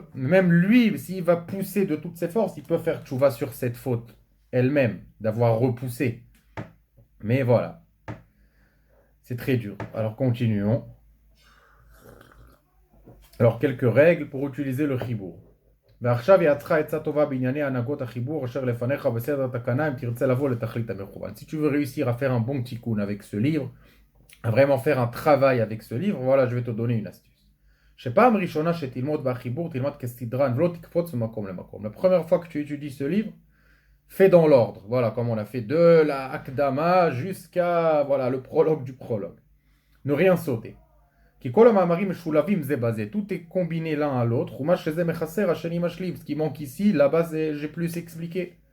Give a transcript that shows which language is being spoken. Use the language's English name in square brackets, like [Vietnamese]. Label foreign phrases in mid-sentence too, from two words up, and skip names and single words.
[French] Même lui, s'il va pousser de toutes ses forces, il peut faire tchouva sur cette faute elle-même, d'avoir repoussé. Mais voilà, c'est très dur. Alors continuons. Alors quelques règles pour utiliser le chibour. [Hebrew] ועכשיו יעצך עצה טובה בענייני הנהגות החיבור אשר לפניך בסדר התקנה אם תרצה לבוא לתכלית המכוון. [French] Si tu veux réussir à faire un bon tikkun avec ce livre, à vraiment faire un travail avec ce livre, voilà, je vais te donner une astuce. [Hebrew] שפעם ראשונה שתלמוד בחיבור תלמד כסדרן ולא תקפוץ ממקום למקום. [French] La première fois que tu étudies ce livre, fais dans l'ordre. Voilà, comme on a fait de la Akdama jusqu'à voilà, le prologue du prologue. Ne rien sauter. Qui tout est combiné l'un à l'autre. Ce qui manque ici, là-bas, j'ai plus expliqué.